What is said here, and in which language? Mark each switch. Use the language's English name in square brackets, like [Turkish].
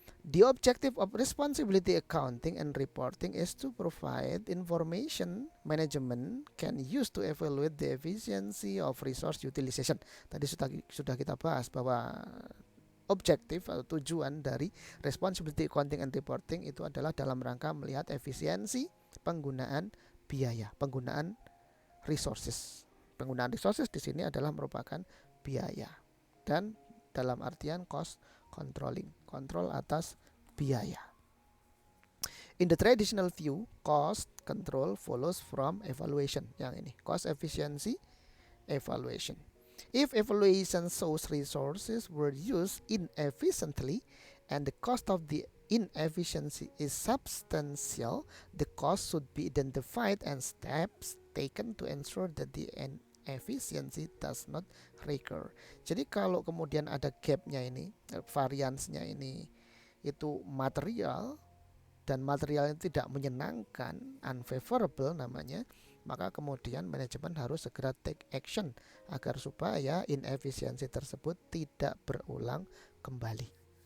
[English] The objective of responsibility accounting and reporting is to provide information management can use to evaluate the efficiency of resource utilization. [Indonesian] Tadi sudah kita bahas bahwa objektif atau tujuan dari responsibility accounting and reporting itu adalah dalam rangka melihat efisiensi penggunaan biaya, penggunaan resources. Penggunaan resources di sini adalah merupakan biaya dan dalam artian cost controlling, kontrol atas biaya. [English] In the traditional view, cost control follows from evaluation. [Indonesian] Yang ini, [English] cost efficiency evaluation. If evaluation shows resources were used inefficiently and the cost of the inefficiency is substantial, the cost should be identified and steps taken to ensure that the inefficiency does not recur. [Indonesian] Jadi kalau kemudian ada gapnya ini, variansnya ini itu material dan materialnya tidak menyenangkan, unfavorable namanya, maka kemudian manajemen harus segera [English] take action [Indonesian] agar supaya inefisiensi tersebut tidak berulang kembali.